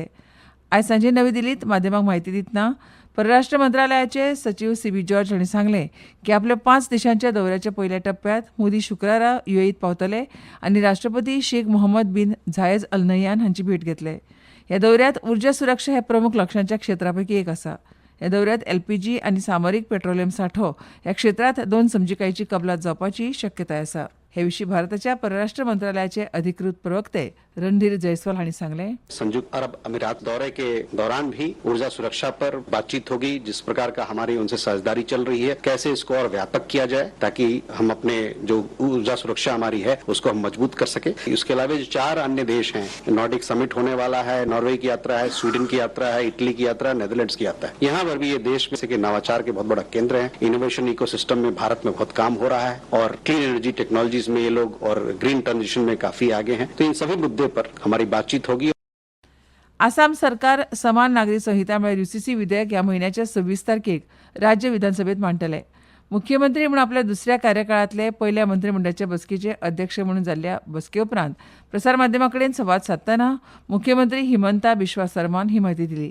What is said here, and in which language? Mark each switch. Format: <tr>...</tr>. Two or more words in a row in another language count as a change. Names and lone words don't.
<kok>आयज सांजे नवी दिल्लींत माध्यमांक म्हायती दितना परराष्ट्र मंत्रालयाचे सचिव सीबी जॉर्ज हांणी सांगलें की आपल्या 5 देशांच्या दौऱ्याच्या पयल्या टप्प्यांत मोदी शुक्रारा युएईत पावतले आनी राष्ट्रपती शेख मोहम्मद बिन झायेद अल नह्यान हांची भेट घेतले. ह्या दौऱ्यांत उर्जा सुरक्षा हे प्रमुख लक्षांच्या क्षेत्रांपैकी एक आसा. ह्या दौऱ्यांत एलपीजी आनी सामरीक पेट्रोलियम सांठो ह्या क्षेत्रांत 2 समजिकायेची कबलात जावपाची शक्यताय आसा. हे विशीं भारताच्या परराष्ट्र मंत्रालयाचे अधिकृत प्रवक्ते रणधीर जयस्वाल हांणी सांगलें.</kok> <hi>संयुक्त अरब अमीरात दौरे के दौरान भी ऊर्जा सुरक्षा पर बातचीत होगी. जिस प्रकार का हमारी उनसे साझेदारी चल रही है, कैसे इसको और व्यापक किया जाए ताकि हम अपने जो ऊर्जा सुरक्षा हमारी है उसको हम मजबूत कर सके. इसके अलावा जो 4 अन्य देश हैं,</hi> <en>Nordic summit</en> <hi>होने वाला है, नॉर्वे की यात्रा है, स्वीडन की यात्रा है, इटली की यात्रा, नेदरलैंड्स की यात्रा है. यहाँ पर भी ये देश में से नवाचार के बहुत बड़ा केंद्र है.</hi> <en>innovation ecosystem</en> <hi>में भारत में बहुत काम हो रहा है और</hi> <en>clean energy technologies</en> <hi>में ये लोग और</hi> <en>green transition</en> <hi>में काफी आगे हैं. तो इन सभी मुद्दे पर हमारी बातचीत होगी.</hi> <kok>आसाम सरकार समान नागरी संहिता म्हळ्यार यूसीसी विधेयक ह्या म्हयन्याच्या 26 तारखेक राज्य विधानसभेत मांडटले. मुख्यमंत्री म्हूण आपल्या दुसऱ्या कार्यकाळांतले पयल्या मंत्रिमंडळाच्या बसकेचे अध्यक्ष म्हणून जाल्ल्या बसके उपरांत प्रसार माध्यमां कडेन संवाद सादतना मुख्यमंत्री हिमंता बिश्वा सरमान ही म्हायती दिली.</kok>